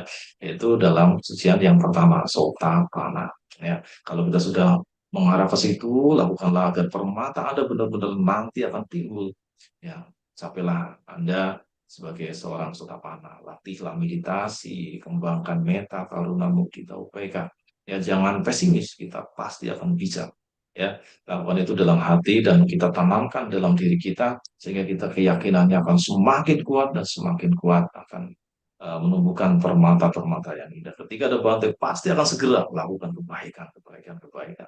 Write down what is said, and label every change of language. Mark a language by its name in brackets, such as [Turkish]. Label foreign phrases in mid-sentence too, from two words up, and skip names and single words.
[Indonesian] Itu dalam kesucian yang pertama, sotapanna. Ya, kalau kita sudah mengarah ke situ, lakukanlah agar permata Anda benar-benar nanti akan timbul. Ya, capailah Anda sebagai seorang sotapanna. Latihlah meditasi, kembangkan meta, karuna, mudita, upeka. Ya, jangan pesimis, kita pasti akan bisa. Ya, lakukan itu dalam hati dan kita tanamkan dalam diri kita sehingga kita keyakinannya akan semakin kuat dan semakin kuat akan menumbuhkan permata-permata yang indah. Ketika ada bantai pasti akan segera melakukan kebaikan.